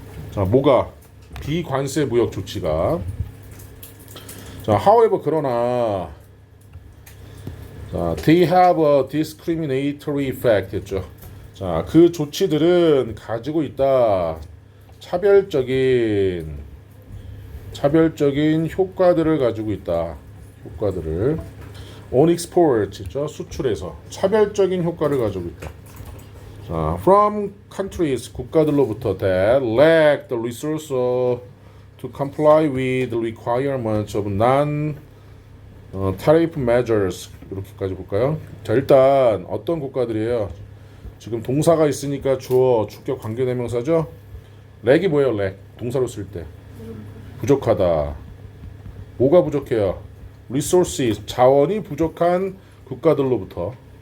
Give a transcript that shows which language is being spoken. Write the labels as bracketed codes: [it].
[ko] 자, 뭐가 비관세 무역 조치가. [en] 자, however 그러나 자, they have a discriminatory effect 했죠. [ko] 자, 그 조치들은 가지고 있다. 차별적인 차별적인 효과들을 가지고 있다. 효과들을 [en] on export, [ko] 수출에서 차별적인 효과를 가지고 있다. [en] 자, from countries, [ko] 국가들로부터 [en] that lack the resource to comply with the requirements of non-tariff measures. [ko] 이렇게까지 볼까요? 자, 일단 어떤 국가들이에요? 지금 동사가 있으니까 주어, 주격, 관계대명사죠? 렉이 뭐예요? 렉. 동사로 쓸 때. 부족하다. 뭐가 부족해요? resources, 자원이 부족한 국가들로부터.